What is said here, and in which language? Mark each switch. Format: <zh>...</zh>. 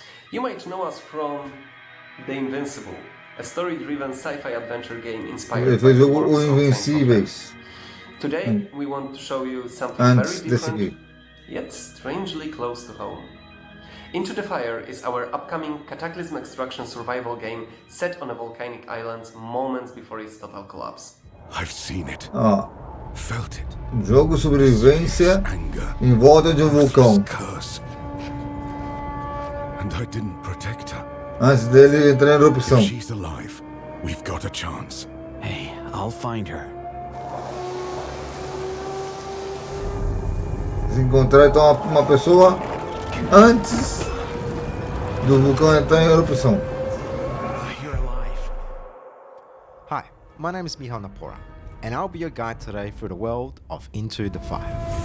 <en>You might know us from The Invincible, a story-driven sci-fi adventure game inspired by the works of Invincíveis. Today, we want to show you something very different, yet strangely close to home. Into the Fire is our upcoming Cataclysm Extraction survival game set on a volcanic island moments before its total collapse. I've seen it. Felt it.</en> <pt>Jogo sobrevivência em volta de vulcão.</pt> <en>And I didn't protect her.</en> <pt>Antes dele entrar em erupção.</pt> <en>If she's alive, we've got a chance. Hey, I'll find her.</en> <pt>Se encontrar então uma pessoa antes do vulcão entrar em erupção.</pt> <en>Hi, my name is Michal Napora, and I'll be your guide today through the world of Into the Fire.</en>